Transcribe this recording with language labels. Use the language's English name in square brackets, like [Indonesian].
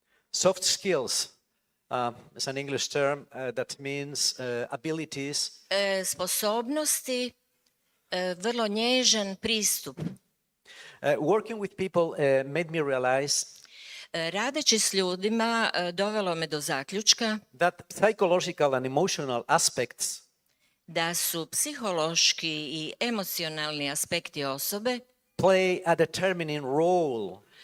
[English] Soft skills is an English term that means abilities [Croatian] sposobnosti, vrlo nježan pristup. [English] working with people made me realize [Croatian] Radeći s ljudima dovelo me do zaključka [English] that psychological and emotional aspects [Croatian] da su psihološki i emocionalni aspekti osobe [English] play a determining role